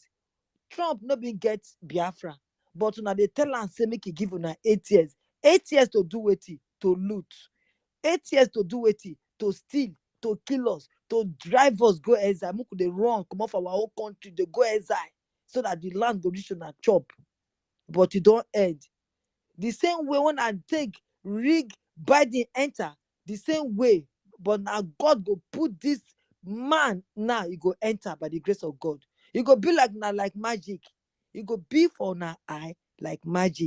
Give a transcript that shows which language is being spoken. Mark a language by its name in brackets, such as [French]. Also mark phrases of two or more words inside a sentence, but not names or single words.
[Nigerian Pidgin] Trump no been get Biafra, but now they tell am say make he give una 8 years. 8 years to do wetin? To loot. 8 years to do wetin? To steal, to kill us, to drive us go exile. Make they run, come off our whole country, they go exile, so that the land go reach una chop. But it don't end. The same way when I take rig Biden enter, the same way, but now God go put this man now, he go enter by the grace of God. It go be like now like magic. It go be for now eye like magic.